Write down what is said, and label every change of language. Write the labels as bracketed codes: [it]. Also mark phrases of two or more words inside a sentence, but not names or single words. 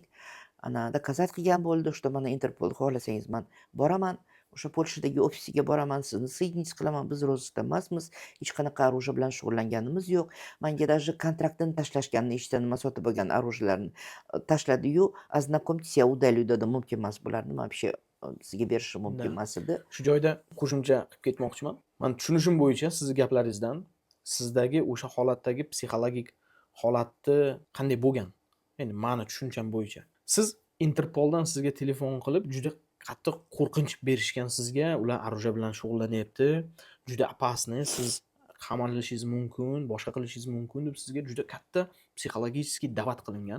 [uz] Ana dokazat qilgan bo'ldi, что mana Interpol xohlasangiz man boraman. O'sha Polshadagi ofisiga boraman, sizni соединить qilaman. Biz rozыskda emasmiz, hech qanaqa оружие bilan shug'ullanganimiz yo'q. Menga даже kontraktini tashlashganini eshitdim, nima sotib olgan оружиеlarni tashladi-yu, [ru] ознакомьтесь, я удалю dedi. [uz] Mumkin emas bularni вообще sizga berishim mumkin [ru] Да. [uz] emas edi. Shu joyda qo'shimcha qilib ketmoqchiman. Men tushunishim bo'yicha sizni gaplaringizdan sizdagi o'sha holatdagi psixologik holatni qanday bo'lgan? Endi meni tushuncham bo'yicha. Siz Interpoldan sizga telefon qilib juda qattiq qo'rqinch berishgan sizga, ular оружие bilan shug'ullanyapti, juda опасный, siz qamalishingiz mumkin, boshqa qilishingiz mumkin deb sizga juda katta psixologически da'vat qilingan.